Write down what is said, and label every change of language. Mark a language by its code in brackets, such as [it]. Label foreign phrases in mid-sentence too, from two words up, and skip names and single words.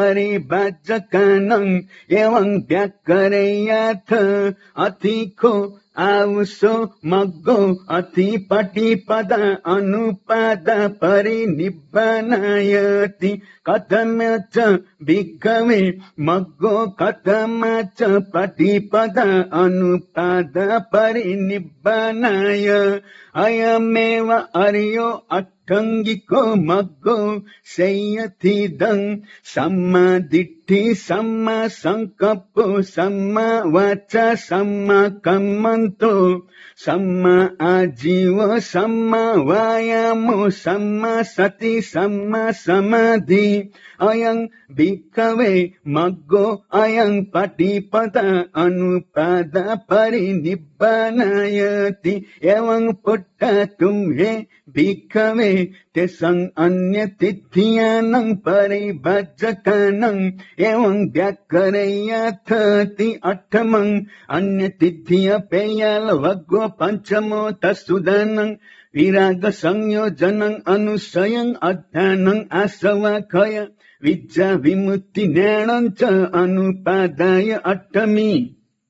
[pi] परिभजकानं एवं व्याकरेयथ अतिखो आवसो मग्गो अतिपटिपद अनुपाद परिनिब्बनायति कथम च भिक्खवे मग्गो कथम च पटिपद अनुपाद परिनिब्बनाय अयमेव अर्यो अट्ठंगिको मग्गो सेयथिदं सम्मा दिट्ठि सम्मा संकप्पो सम्मा वाचा सम्मा कम्मन्तो सम्मा आजीव सम्मा वायामो सम्मा सति सम्मा समाधि अयं भिक्खवे मग्गो अयं पटिपद अनुपाद परिनिब्बनायति एवं पुट्ट तुम्हे भिक्खवे तेसं अन्य तिथियानं परिभजकानं एवं व्याकरयथति अठमं अन्य तिथिय पेयल वग्गो पंचमो तत्सुदानं विराग संयोजनं अनुसयं अध्यानं आसवाखय विद्या विमुक्ति ज्ञानं च अनुपादाय अष्टमी